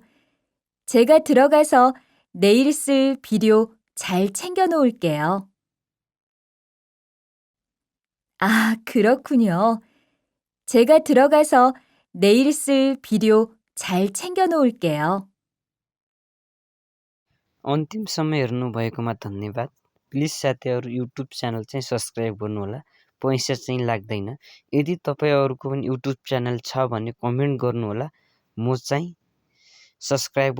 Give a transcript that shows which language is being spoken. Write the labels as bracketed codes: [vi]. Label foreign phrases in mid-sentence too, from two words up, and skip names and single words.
[ko] 제가 들어가서 내일 쓸 비료 잘 챙겨 놓을게요. 아, 그렇군요. 제가 들어가서 내일 쓸 비료 잘 챙겨 놓을게요. [ne] अन्तिम समय हेर्नुभएकोमा धन्यवाद। प्लिज साथीहरू [en] YouTube channel [ne] चाहिँ सब्सक्राइब गर्नुहोला, पैसा चाहिँ लाग्दैन। यदि तपाईँहरूको पनि [en] YouTube channel [ne] छ भने कमेन्ट गर्नुहोला, म चाहिँ सब्सक्राइब गरिदिन्छु।